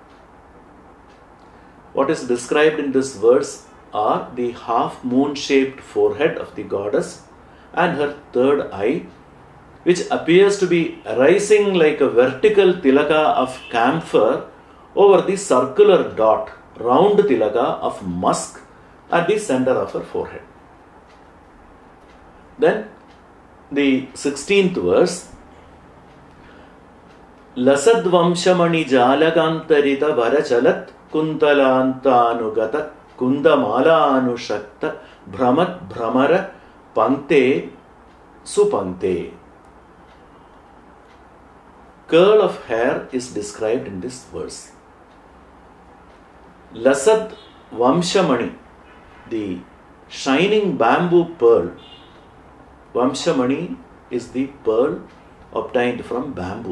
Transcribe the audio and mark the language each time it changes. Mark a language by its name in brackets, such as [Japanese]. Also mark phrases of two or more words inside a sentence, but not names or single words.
[English] What is described in this verse are the half moon shaped forehead of the goddess and her third eye, which appears to be rising like a vertical tilaka of camphor over the circular dot, round tilaka of musk at the center of her forehead. Then the 16th verse, [Sanskrit] Lasadvamshamani Jalakantarita Varachalat Kuntalantanugata Kundamalanushakta Brahmat Brahmara Pante Supante. [English] Curl of hair is described in this verse. [Sanskrit] Lasad Vamshamani, [English] the shining bamboo pearl. Vamshamani is the pearl obtained from bamboo.